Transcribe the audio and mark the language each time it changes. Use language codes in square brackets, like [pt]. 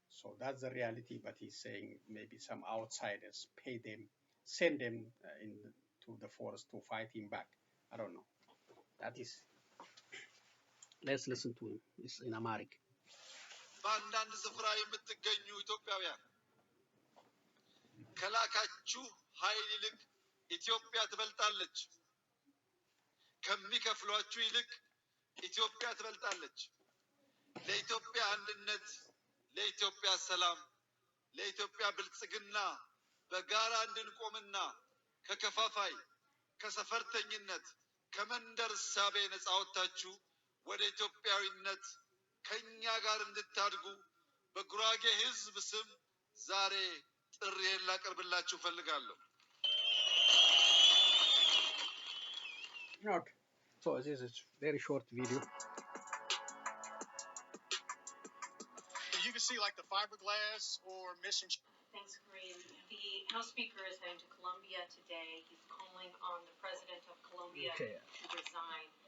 [en] So that's the reality, but he's saying maybe some outsiders pay them, send them to the forest to fight him back. I don't know. That is, let's listen to him. It's in Amharic. [am] በአንዳንድ ስፍራ የምትገኙ ኢትዮጵያውያን ከላካችሁ ኃይል ይልቅ ኢትዮጵያ ትበልጣለች። ከሚከፍሏችሁ ይልቅ ኢትዮጵያ ትበልጣለች። ለኢትዮጵያ አንድነት፣ ለኢትዮጵያ ሰላም፣ ለኢትዮጵያ ብልጽግና በጋራ እንድንቆምና ከከፋፋይ ከሰፈርተኝነት ከመንደር እሳቤ ነፃ ወጥታችሁ ወደ ኢትዮጵያዊነት ከኛ ጋር እንድታድጉ በጉራጌ ሕዝብ ስም ዛሬ ጥሪዬን ላቀርብላችሁ ፈልጋለሁ። [en] Okay. So this is a very short video. You can see like the fiberglass or missing. Thanks, Kareem. The House Speaker is heading to Colombia today. He's calling on the President of Colombia to resign.